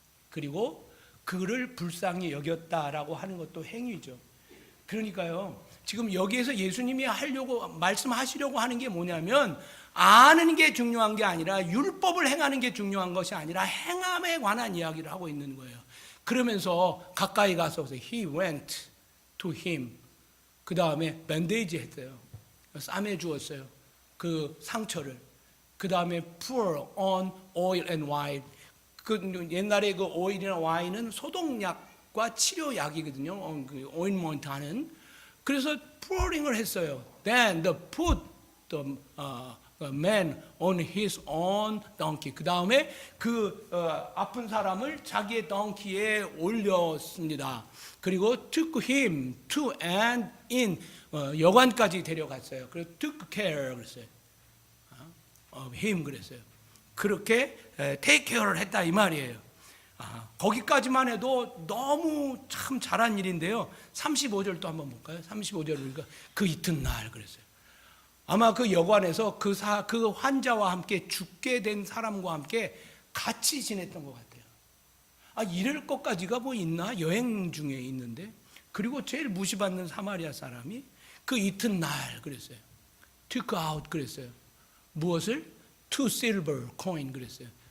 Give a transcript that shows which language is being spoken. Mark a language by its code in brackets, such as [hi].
[ko] 그리고 그를 불쌍히 여겼다라고 하는 것도 행위죠. 그러니까요. 지금 여기에서 예수님이 말씀하시려고 하는 게 뭐냐면 아는 게 중요한 게 아니라 율법을 행하는 게 중요한 것이 아니라 행함에 관한 이야기를 하고 있는 거예요. 그러면서 가까이 가서 [en] he went to him. [ko] 그 다음에 밴데이지 했어요. 싸매 주었어요. 그 상처를. 그 다음에 [en] pour on oil and wine. [ko] 그 옛날에 그 오일이나 와인은 소독약과 치료약이거든요. 그 오인먼트 하는. 그래서 pouring을 했어요. [en] Then the put the man on his own donkey. [ko] 그 다음에 그 아픈 사람을 자기의 덩키에 올렸습니다. [en] 그리고 took him to and in [ko] 여관까지 데려갔어요. 그래서 [en] took care [ko] 그랬어요. [en] of him 그랬어요. [ko] 그렇게 [en] take care [ko] 를 했다 이 말이에요. 거기까지만 해도 너무 참 잘한 일인데요. 35절도 한번 볼까요? 35절 보니까 그 이튿날 그랬어요. 아마 그 여관에서 그 환자와 함께 죽게 된 사람과 함께 같이 지냈던 것 같아요. 이럴 것까지가 뭐 있나? 여행 중에 있는데. 그리고 제일 무시받는 사마리아 사람이 그 이튿날 그랬어요. [en] took out 그랬어요. [ko] 무엇을? [en] two silver coin 그랬어요.